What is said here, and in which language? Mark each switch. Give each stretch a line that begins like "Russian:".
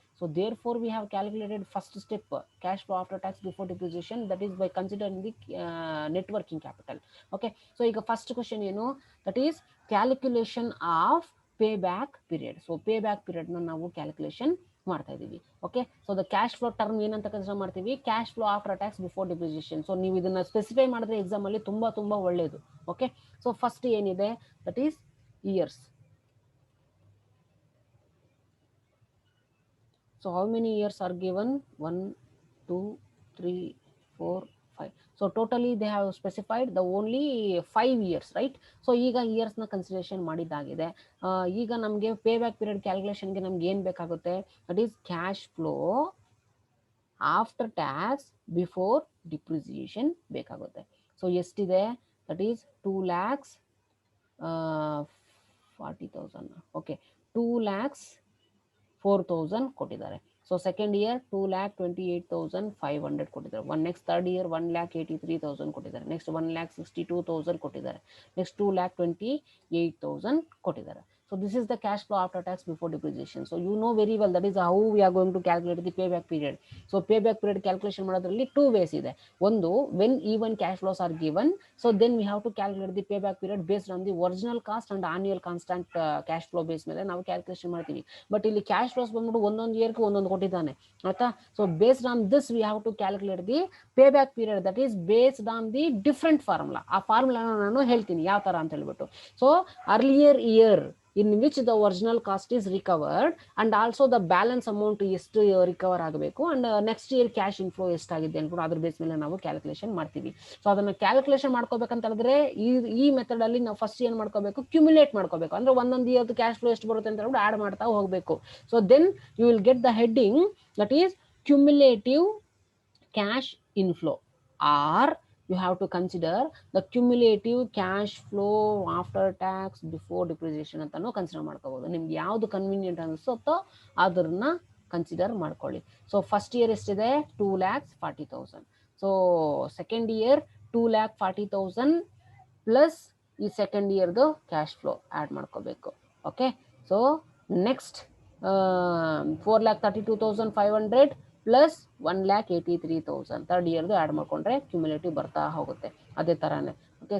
English: So therefore we have calculated first step cash flow after tax before depreciation, that is by considering the net working capital. Okay, so ಈಗ first question ಏನು, that is calculation of payback period.
Kannada: So payback period ನ ನಾವು calculation ಮಾಡ್ತಾ ಇದೀವಿ. Okay, so the cash flow term ಏನಂತ consider ಮಾಡ್ತೀವಿ, cash flow after tax before depreciation. So ನೀವು ಇದನ್ನ ಸ್ಪೆಸಿಫೈ ಮಾಡಿದ್ರೆ ಎಕ್ಸಾಮ್ ಅಲ್ಲಿ ತುಂಬಾ ಒಳ್ಳೇದು.
English: Okay, so first ಏನಿದೆ that is years. So how many years are given? 1, 2, 3, 4, 5. So totally they have specified the only 5 years, right?
Kannada: So ಈಗ years ನ consideration ಮಾಡಿದ್ದಾಗಿದೆ. ಈಗ ನಮಗೆ ಪೇ ಬ್ಯಾಕ್ ಪೀರಿಯಡ್ ಕ್ಯಾಲ್ಕುಲೇಷನ್ಗೆ ನಮ್ಗೆ ಏನ್ ಬೇಕಾಗುತ್ತೆ, that is cash flow after tax before depreciation ಬೇಕಾಗುತ್ತೆ.
English: So ಎಷ್ಟಿದೆ, that is 2,40,000.
Kannada: Okay, 2,04,000 ಕೊಟ್ಟಿದ್ದಾರೆ. ಸೊ ಸೆಕೆಂಡ್ ಇಯರ್ 2,28,500 ಕೊಟ್ಟಿದ್ದಾರೆ. ನೆಕ್ಸ್ಟ್ ಥರ್ಡ್ ಇಯರ್ 1,83,000 ಕೊಟ್ಟಿದ್ದಾರೆ. ನೆಕ್ಸ್ಟ್ 1,62,000 ಕೊಟ್ಟಿದ್ದಾರೆ. ನೆಕ್ಸ್ಟ್ 2,28,000 ಕೊಟ್ಟಿದ್ದಾರೆ.
English: So this is the cash flow after tax before depreciation. So you know very well that is how we are going to calculate the payback period. So payback period calculation ಮಾಡೋದ್ರಲ್ಲಿ 2 ways ಇದೆ. ಒಂದು, when even cash flows are given, so then we have to calculate the payback period based on the original cost and annual constant cash flow base
Kannada: ಮೇಲೆ ನಾವು calculation ಮಾಡ್ತೀವಿ. But ಇಲ್ಲಿ cash flows ಬಂದ್ಬಿಟ್ಟು ಒಂದೊಂದು ಇಯರ್ಗೆ ಒಂದೊಂದು ಕೊಟ್ಟಿದ್ದಾನೆ, ಆಯ್ತಾ?
English: So based on this we have to calculate the payback period, that is based on the different formula.
Kannada: ಆ ಫಾರ್ಮುಲಾನ ನಾನು ಹೇಳ್ತೀನಿ ಯಾವ ತರ ಅಂತ ಹೇಳ್ಬಿಟ್ಟು. So earlier year in which the original cost is recovered and also the balance amount ಎಷ್ಟು recover ಆಗಬೇಕು and next year cash inflow ಎಷ್ಟಾಗಿದೆ ಅನ್ಕೊಂಡು ಅದ್ರ ಬೇಸ್ ಮೇಲೆ ನಾವು ಕ್ಯಾಲ್ಕುಲೇಷನ್ ಮಾಡ್ತೀವಿ. ಸೊ ಅದನ್ನ ಕ್ಯಾಲ್ಕುಲೇಷನ್ ಮಾಡ್ಕೋಬೇಕಂತ ಹೇಳಿದ್ರೆ ಈ ಮೆಥಡ್ ಅಲ್ಲಿ ನಾವು ಫಸ್ಟ್ ಏನ್ ಮಾಡ್ಕೋಬೇಕು, ಕ್ಯುಮ್ಯುಲೇಟ್ ಮಾಡ್ಕೋಬೇಕು. ಅಂದ್ರೆ ಒಂದೊಂದು ಇಯರ್ದು ಕ್ಯಾಶ್ ಫ್ಲೋ ಎಷ್ಟು ಬರುತ್ತೆ ಅಂತ ಹೇಳ್ಬಿಟ್ಟು ಆಡ್ ಮಾಡ್ತಾ ಹೋಗಬೇಕು.
English: So then you will get the heading that is cumulative cash inflow, or you have to consider the cumulative cash flow after tax before depreciation ಅಂತಾನು consider ಮಾಡ್ಕೋಬಹುದು.
Kannada: ನಿಮ್ಗೆ ಯಾವ್ದು ಕನ್ವೀನಿಯಂಟ್ ಅನಿಸುತ್ತೋ ಅದನ್ನ ಕನ್ಸಿಡರ್ ಮಾಡ್ಕೊಳ್ಳಿ. ಸೊ ಫಸ್ಟ್ ಇಯರ್ ಎಷ್ಟಿದೆ, 2,40,000. So second year 2,40,000 plus ಈ second ಇಯರ್ದು cash flow add ಮಾಡ್ಕೋಬೇಕು. Okay, so next 4,32,500 plus 1,83,000 third ಇಯರ್ದು add ಮಾಡ್ಕೊಂಡ್ರೆ ಕ್ಯುಮ್ಯುಲೇಟಿವ್ ಬರ್ತಾ ಹೋಗುತ್ತೆ. ಅದೇ ಥರನೇ ಓಕೆ.